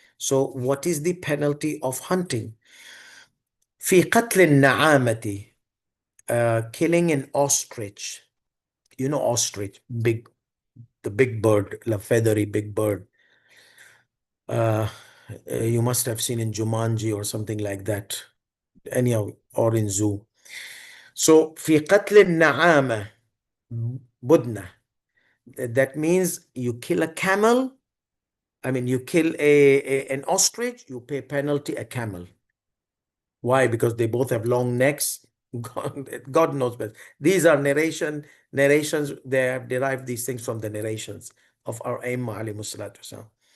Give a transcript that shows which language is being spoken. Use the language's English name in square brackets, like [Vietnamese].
[English] So what is the penalty of hunting? [Arabic] في قتل النعامة, [English] killing an ostrich. You know ostrich, the big bird, the feathery big bird. Uh, you must have seen in Jumanji or something like that. Anyhow, or in zoo. [Arabic] So في قتل النعامة بدنة. [English] That means you kill a camel. I mean, you kill an ostrich, you pay penalty a camel. Why? Because they both have long necks. God knows best. These are narrations. They have derived these things from the narrations of our Aimma alayhi salatu wasalam.